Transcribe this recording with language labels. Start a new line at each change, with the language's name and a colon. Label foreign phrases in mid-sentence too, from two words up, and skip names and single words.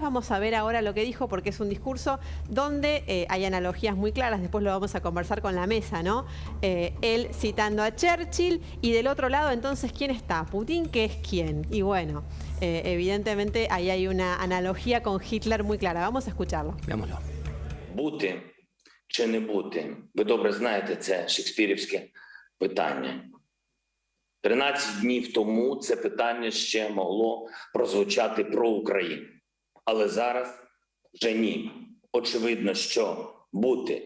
Spanish: Vamos a ver ahora lo que dijo, porque es un discurso donde hay analogías muy claras. Después lo vamos a conversar con la mesa, ¿no? Él citando a Churchill, y del otro lado entonces, ¿quién está? Putin, ¿qué es quién? Y bueno, evidentemente ahí hay una analogía con Hitler muy clara. Vamos a escucharlo. Veámoslo.
Ukrainian: Бути чи не бути? Ви добре знаєте, це шекспірівське питання. 13 днів тому це питання ще могло прозвучати про Україну. Але зараз вже ні. Очевидно, що бути.